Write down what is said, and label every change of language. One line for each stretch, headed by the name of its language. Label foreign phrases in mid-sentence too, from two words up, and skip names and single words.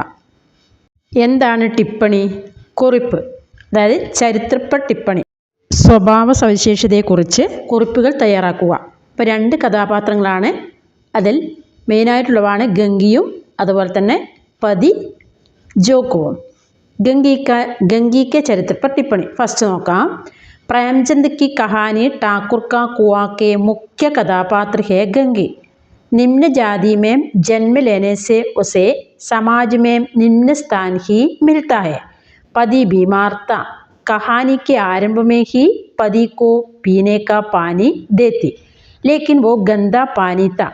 Malayalam: എന്താണ് ടിപ്പണി? കുറിപ്പ്, അതായത് ചരിത്രപ്പ ടിപ്പണി. സ്വഭാവ സവിശേഷതയെക്കുറിച്ച് കുറിപ്പുകൾ തയ്യാറാക്കുക. ഇപ്പോൾ 2 കഥാപാത്രങ്ങളാണ്. അതിൽ മെയിനായിട്ടുള്ളതാണ് ഗംഗിയും അതുപോലെ തന്നെ പതി ജോക്കുവും.
Hindi: ഗംഗി के चरित्र पर टिप्पणी
Malayalam: ഫസ്റ്റ് നോക്കാം.
Hindi: प्रेमचंद की कहानी ठाकुर का कुआं के मुख्य कथापात्र है गंगी. निम्न जाति में जन्म लेने से उसे समाज में निम्न स्थान ही मिलता है. पति बीमार था. कहानी के आरंभ में ही पति को पीने का पानी देती, लेकिन वो गंदा पानी था.